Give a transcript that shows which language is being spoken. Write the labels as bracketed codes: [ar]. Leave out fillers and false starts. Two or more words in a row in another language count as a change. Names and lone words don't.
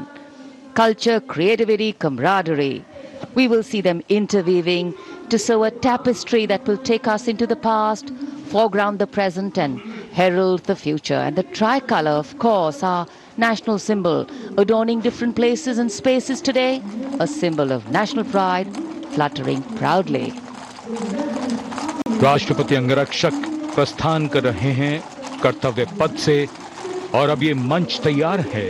[en] Culture, creativity, camaraderie. We will see them interweaving to sew a tapestry that will take us into the past, foreground the present and herald the future. And the tricolour, of course, our national symbol, adorning different places and spaces today, a symbol of national pride, fluttering proudly. [hi] राष्ट्रपति अंगरक्षक प्रस्थान कर रहे हैं कर्तव्य पथ से और अब ये मंच तैयार है